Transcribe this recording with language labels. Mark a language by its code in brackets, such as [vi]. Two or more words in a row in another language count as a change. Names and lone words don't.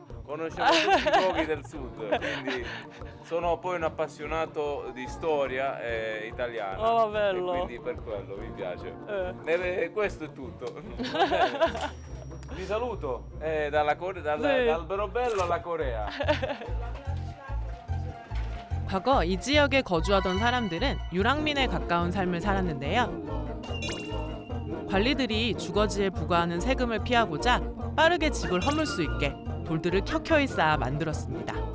[it] Conosciamo tutti i luoghi del sud, quindi sono poi un appassionato di storia italiana. Oh, bello. E quindi per quello mi piace. Questo è tutto. Vi saluto dall'Alberobello alla Corea. [ko] 과거 이 지역에 거주하던 사람들은 유랑민에 가까운 삶을 살았는데요. 관리들이 주거지에 부과하는 세금을 피하고자 빠르게 집을 허물 수 있게 돌들을 켜켜이 쌓아 만들었습니다.